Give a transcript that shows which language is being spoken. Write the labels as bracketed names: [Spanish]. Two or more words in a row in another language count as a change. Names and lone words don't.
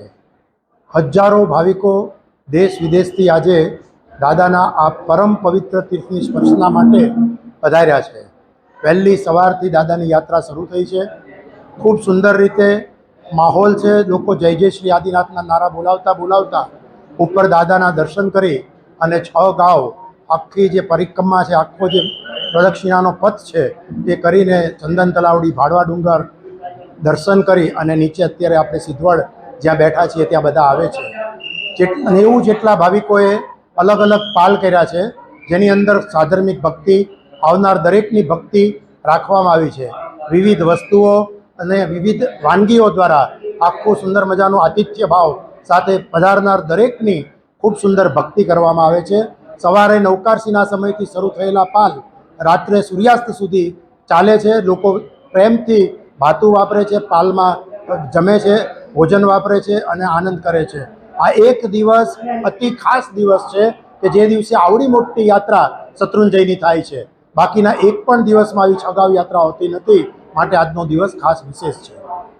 [Gujarati] હજારો ભાવિકો દેશ વિદેશ થી આજે દાદાના આ પરમ પવિત્ર તીર્થની સ્પર્શના માટે પધાર્યા છે। વહેલી સવારથી દાદાની યાત્રા શરૂ થઈ છે। ખૂબ સુંદર રીતે માહોલ છે। લોકો જય જય શ્રી આદિનાથના નારા બોલાવતા બોલાવતા ઉપર દાદાના દર્શન કરી અને 6 ગાવ આખી જે પરિક્રમા છે, આખો જે પ્રદક્ષિણાનો પથ છે તે કરીને ચંદન તલાવડી, ભાડવા ડુંગર દર્શન કરી અને નીચે અત્યારે આપણે સિદ્ધવડ જ્યાં બેઠા છીએ ત્યાં બધા આવે છે। 90 જેટલા ભાવિકોએ અલગ અલગ પાલ કર્યા છે, જેની અંદર સાધર્મિક ભક્તિ, આવનાર દરેકની ભક્તિ રાખવામાં આવી છે। વિવિધ વસ્તુઓ અને વિવિધ વાનગીઓ દ્વારા આખો સુંદર મજાનો આતિથ્ય ભાવ સાથે પધારનાર દરેકની ખૂબ સુંદર ભક્તિ કરવામાં આવે છે। સવારે નવકારસીના સમયથી શરૂ થયેલા પાલ રાત્રે સૂર્યાસ્ત સુધી ચાલે છે। લોકો પ્રેમથી ભાતું વાપરે છે, પાલમાં જમે છે, ભોજન વાપરે છે અને આનંદ કરે છે। આ એક દિવસ અતિ ખાસ દિવસ છે કે જે દિવસે આવડી મોટી યાત્રા શત્રુંજયની થાય છે। બાકીના એક પણ દિવસમાં આવી 6 ગાવ યાત્રા હોતી નથી, માટે આજનો દિવસ ખાસ વિશેષ છે।